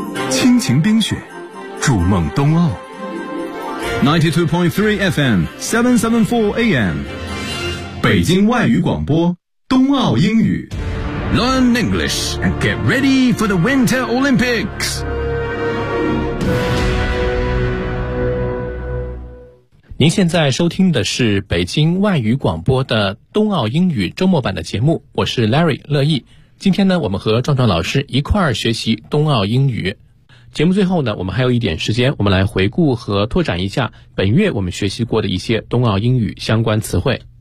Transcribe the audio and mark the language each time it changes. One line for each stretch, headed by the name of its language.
Chinese: 亲情冰雪，筑梦冬奥。92.3 FM, 774 AM. 北京外语广播，冬奥英语。
English: Learn English and get ready for the Winter Olympics.
Chinese: 您现在收听的是北京外语广播的冬奥英语周末版的节目，我是 Larry 乐意。今天呢，我们和壮壮老师一块儿学习冬奥英语。节目最后呢，我们还有一点时间，我们来回顾和拓展一下本月我们学习过的一些冬奥英语相关词汇。